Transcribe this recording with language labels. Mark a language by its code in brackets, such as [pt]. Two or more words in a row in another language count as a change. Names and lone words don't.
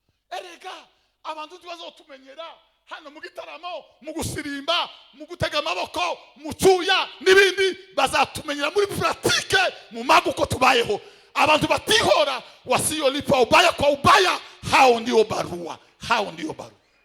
[rw] Erega, abantu ntibazotumenyera hano mu gitaramo, mu gusirimba, mu gutega amaboko, mu cyuya n'ibindi, bazatumenyera muri puratike, mu magu uko tubayeho. Abantu batihora, [sw] wasiyolipa ubaya kwa ubaya, hao ndio barua, hao ndio barua.